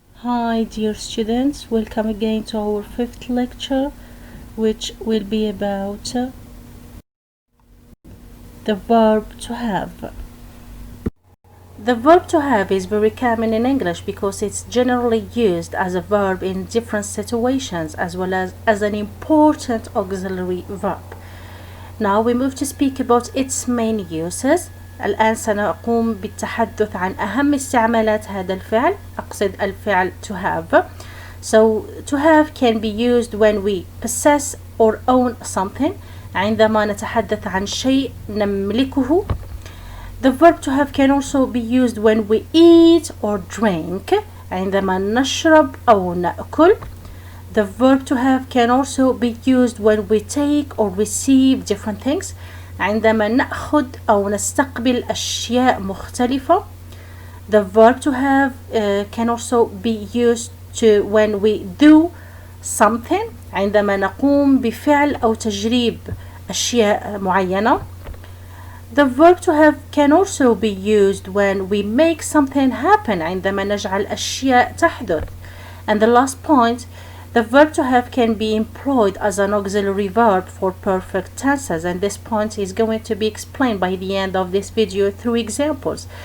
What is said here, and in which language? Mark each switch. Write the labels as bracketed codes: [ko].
[en] Hi dear students, welcome again to our fifth lecture, which will be about the verb to have. The verb to have is very common in English because it's generally used as a verb in different situations as well as an important auxiliary verb. Now we move to speak about its main uses. [ar] الآن سنقوم بالتحدث عن أهم استعمالات هذا الفعل. أقصد الفعل [en] to have. So to have can be used when we possess or own something. [ar] عندما نتحدث عن شيء نملكه. [en] The verb to have can also be used when we eat or drink. [ar] عندما نشرب أو نأكل. [en] The verb to have can also be used when we take or receive different things. [ar] عندما نأخذ أو نستقبل أشياء مختلفة. [en] The verb to have can also be used to when we do something. [ar] عندما نقوم بفعل أو تجريب أشياء معينة. [en] The verb to have can also be used when we make something happen. [ar] عندما نجعل أشياء تحدث. [en] And the last point, the verb to have can be employed as an auxiliary verb for perfect tenses, and this point is going to be explained by the end of this video through examples.